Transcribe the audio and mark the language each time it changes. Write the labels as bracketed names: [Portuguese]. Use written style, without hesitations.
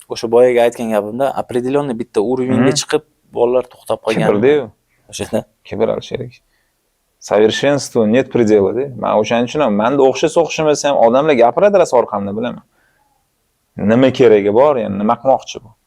[Uzbek] O'sha boyaga aytgan gapimda определённый bitta уровеньga chiqib bolalar to'xtab qolgan. Kibr-ku. O'shada Kibr Alisher. [Russian] Совершенству нет предела de. [Uzbek] Men o'shaning uchun ham menda o'xshasa o'xshamasa ham odamlar gapiradi ras orqamda bilaman. Nima keragi bor, ya'ni nima qilmoqchi bu?